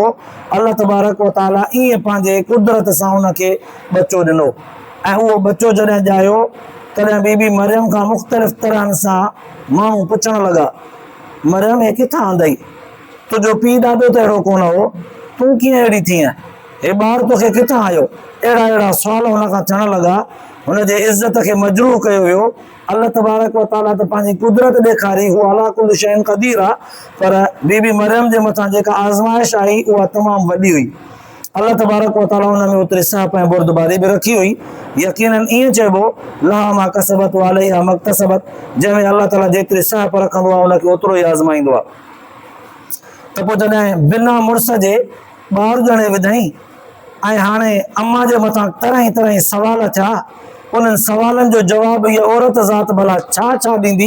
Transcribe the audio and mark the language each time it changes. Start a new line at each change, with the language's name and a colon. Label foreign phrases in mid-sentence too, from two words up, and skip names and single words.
Sindhi: अल्लाह तबारक व ताला ईअं पंहिंजे कुदरत सां उनखे बचो ॾिनो ऐं उहो बचो जॾहिं ॼायो तॾहिं बीबी मरियम खां मुख़्तलिफ़ तरहनि सां माण्हू पुछण लॻा, मरियम हे किथां आंदई, तुंहिंजो पीउ ॾाढो त अहिड़ो कोन हो, तूं कीअं अहिड़ी थीअं, हे ॿारु तोखे किथां आयो, अहिड़ा अहिड़ा सुवाल हुन खां थियण लॻा। हुनजे इज़त खे मजरूह कयो वियो। अल्लाह तबारक व ताला त पंहिंजी कुदरत ॾेखारी, हू
Arabic: على كل شيء قدير
Sindhi: आहे, पर बीबी मरियम जे मथां जेका आज़माइश आई उहा तमामु वॾी हुई। अल्लाह तबारक व ताला हुन में ओतिरी साहब ऐं बुर्दबारी बि रखी हुई। यकीनन ईअं चइबो
Arabic: لها ما كسبت وعليها ما اكتسبت,
Sindhi: जंहिंमें अल्लाह ताला जेतिरी साहब रखंदो आहे उनखे ओतिरो ई आज़माईंदो आहे। त पोइ जॾहिं बिना मुड़ुस जे ॿार ॼणे विधई ऐं हाणे अम्मा जे मथां तरह तरह सवाल थिया, उन्हनि सवालनि जो जवाबु इहा औरत ज़ात भला छा छा ॾींदी।